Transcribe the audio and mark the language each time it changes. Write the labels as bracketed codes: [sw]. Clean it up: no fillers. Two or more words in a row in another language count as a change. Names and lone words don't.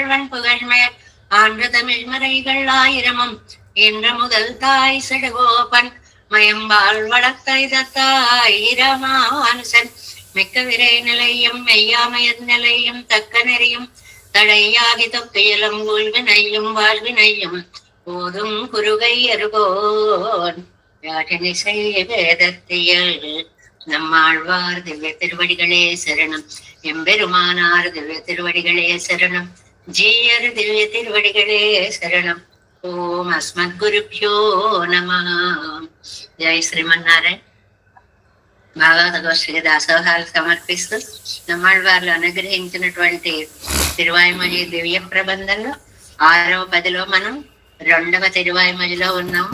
[ta] வன் புகழ்மேல் ஆன்ற தமிழ் மறைகள் ஆயிரமும் என்ற முதல் தாய் சடுகோப்பன் மயம்பால் வளர்த்தாய் ராமானுசன் மிக்க விரை நிலையும் மெய்யாமையர் நிலையும் தக்க நெறியும் தடையாகி தொக்கையிலும் ஊழ்வினையும் வாழ்வினையும் போதும் குருகை அருகோன் யாழிசை வேதத்தியல் நம்மாழ்வார் திவ்ய திருவடிகளே சரணம். எம்பெருமானார் திவ்ய திருவடிகளே சரணம். ஜீயர் திவ்ய திருவடிகளே சரணம். [sa] ఓం అస్మద్గురుభ్యో నమః. [te] జై శ్రీమన్నారాయణ. భాగవత గోష్ఠికి దాసోహాలు సమర్పిస్తూ నమ్మాళ్వార్లు అనుగ్రహించినటువంటి తిరువాయిమొഴി దివ్య ప్రబంధంలో 6వ పదిలో మనం 2వ తిరువాయిమొഴിలో ఉన్నాము.